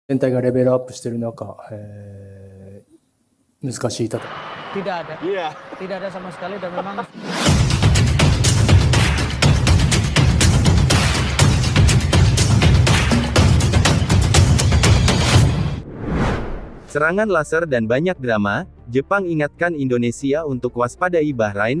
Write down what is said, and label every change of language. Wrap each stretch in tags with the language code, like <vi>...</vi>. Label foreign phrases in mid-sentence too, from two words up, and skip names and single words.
<ja>全体がレベルアップしている中、難しい戦い。</ja> <id>Tidak ada. Iya. Tidak ada sama sekali dan memang Serangan laser dan banyak drama, Jepang ingatkan Indonesia untuk waspadai Bahrain.</id>